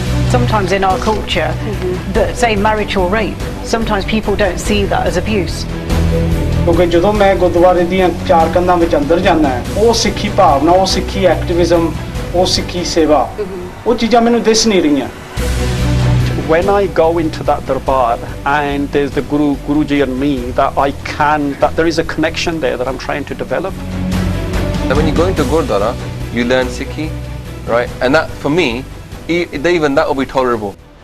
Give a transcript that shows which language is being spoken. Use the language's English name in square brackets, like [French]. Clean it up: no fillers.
[English] Sometimes in our culture, that say marriage or rape, sometimes people don't see that as abuse. [Punjabi] ਕਿਉਂਕਿ ਜਦੋਂ ਮੈਂ ਗੁਰਦੁਆਰੇ ਦੀਆਂ ਚਾਰ ਕੰਧਾਂ ਵਿੱਚ ਅੰਦਰ ਜਾਂਦਾ ਉਹ ਸਿੱਖੀ ਭਾਵਨਾ, ਉਹ ਸਿੱਖੀ ਐਕਟਿਵਿਜ਼ਮ, ਉਹ ਸਿੱਖੀ ਸੇਵਾ, ਉਹ ਚੀਜ਼ਾਂ ਮੈਨੂੰ ਦਿਸ ਨਹੀਂ ਰਹੀਆਂ. [English] When I go into that darbar and there's the Guruji and me, that there is a connection there that I'm trying to develop. And when you go into Gurdwara, you learn Sikhi, right? And that, for me, even that will be tolerable.